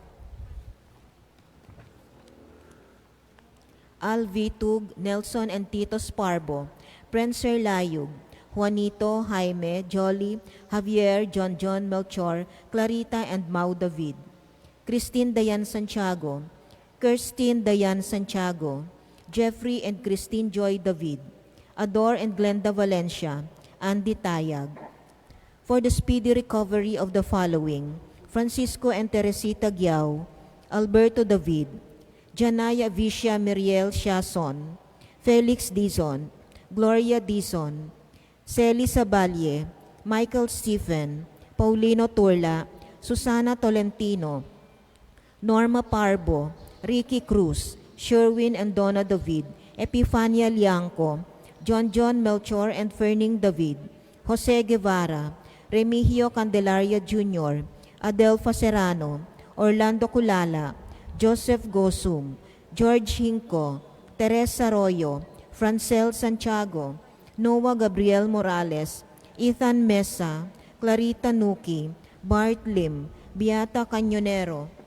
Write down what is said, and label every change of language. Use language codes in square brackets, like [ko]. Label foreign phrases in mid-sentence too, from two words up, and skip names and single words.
[en] Al Vitug, Nelson and Titos Parbo, Prancer Layug, Juanito, Jaime, Jolly, Javier, John, Melchor, Clarita, and Mau David, Christine Dayan Santiago, Kirstine Dayan Santiago, Jeffrey and Christine Joy David, Ador and Glenda Valencia, Andy Tayag. For the speedy recovery of the following, Francisco and Teresita Giao, Alberto David, Janaya Vicia Miriel Siason, Felix Dizon, Gloria Dizon, Celi Saballe, Michael Stephen, Paulino Turla, Susana Tolentino, Norma Parbo, Ricky Cruz, Sherwin and Donna David, Epifania Liangco, John Melchor and Ferning David, Jose Guevara, Remigio Candelaria Jr., Adelfa Serrano, Orlando Culala, Joseph Gosum, George Hinco, Teresa Arroyo, Francel Santiago, Noah Gabriel Morales, Ethan Mesa, Clarita Nuki, Bart Lim, Beata Cañonero,